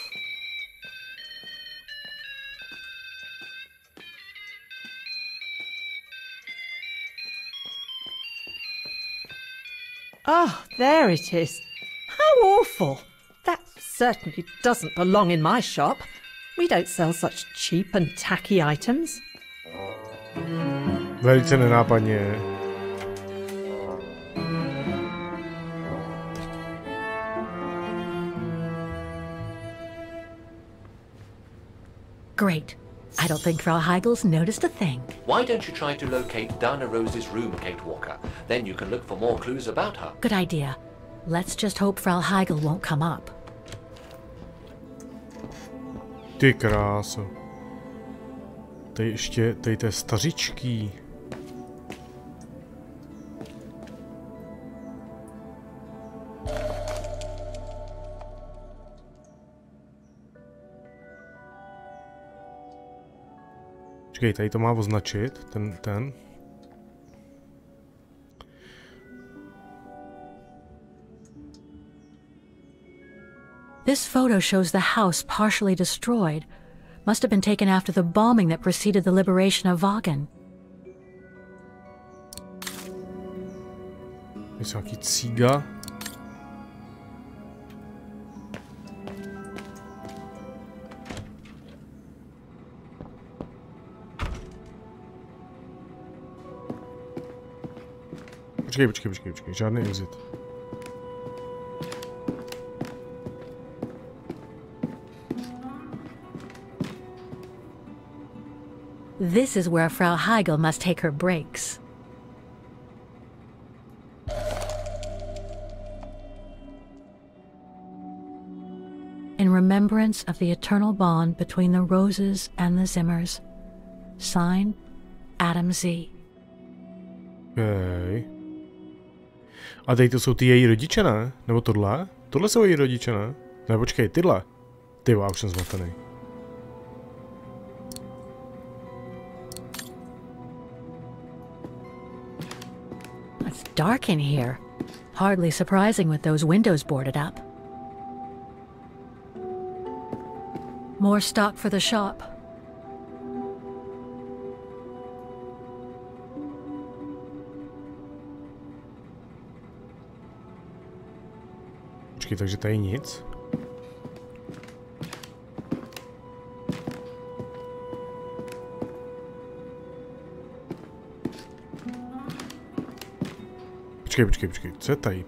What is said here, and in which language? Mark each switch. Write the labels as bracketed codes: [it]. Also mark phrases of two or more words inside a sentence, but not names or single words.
[en] Oh, there it is. How awful. That certainly doesn't belong in my shop. We don't sell such cheap and tacky items. [cs] Velice nenápadně. [en] Great. I don't think Frau Heigel's noticed a thing. Why don't you try to locate Dana Roze's room, Kate Walker? Then you can look for more clues about her. Good idea. Let's just hope Frau Heigel won't come up. [cs] Ty kráso. Tady ještě, tady to je stařičký. Počkej, tady to má označit, ten. [en] This photo shows the house partially destroyed. Must have been taken after the bombing that preceded the liberation of Wagen. [cs] Je to nějaký cíga. Počkej, žádný exit. [en] This is where Frau Heigel must take her breaks. In remembrance of the eternal bond between the Roses and the Zimmers. Signed, Adam Z. Okay. [cs] A tady to jsou ty její rodiče, ne? Nebo tohle? Tohle jsou její rodiče, ne? Ne, počkej, tyhle. Ty, už jsem zmatený. [en] It's dark in here. Hardly surprising with those windows boarded up. More stock for the shop. [cs] Počkej, takže tady nic. Počkej, co je tady?